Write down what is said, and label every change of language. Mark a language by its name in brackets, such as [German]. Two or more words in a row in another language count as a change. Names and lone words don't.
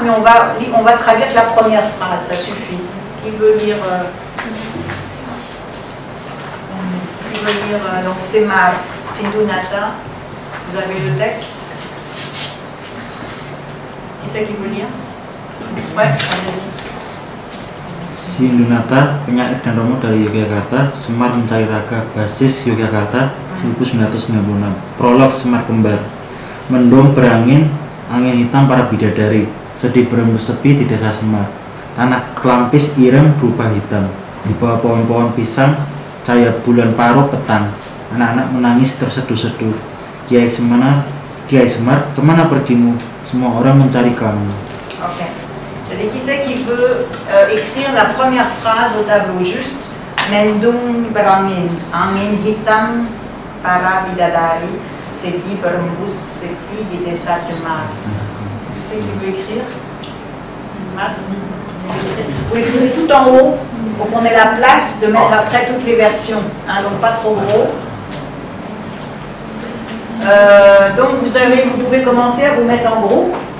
[French] Mais on va traduire que la première phrase, ça suffit. Qui veut lire donc Semar Sindhunata? Vous avez le texte? Qui c'est qui veut lire? Ouais, allez-y. [Indonesian] Sindhunata, penyair dan romo dari Yogyakarta, Semar Mencari Raga, basis Yogyakarta, 1996. Prolog Semar Kembar. Mendung berangin, angin hitam para bidadari, sedih berembus sepi di desa Semar. Tanah kelampis ireng berubah hitam. Di bawah pohon-pohon pisang, cahaya bulan paruh petang. Anak-anak menangis terseduh-seduh. Kiai Semar, kemana pergimu? Semua orang mencari kamu. [French] Ok. Jadi qui c'est qui veut écrire la première phrase au tableau juste? [Indonesian] Mendung berangin, angin hitam para bidadari, sedih berembus sepi di desa Semar. [French] Qui c'est qui veut écrire? Mas. Vous écrivez tout en haut pour qu'on ait la place de mettre après toutes les versions, hein, donc pas trop gros. Donc vous pouvez commencer à vous mettre en groupe.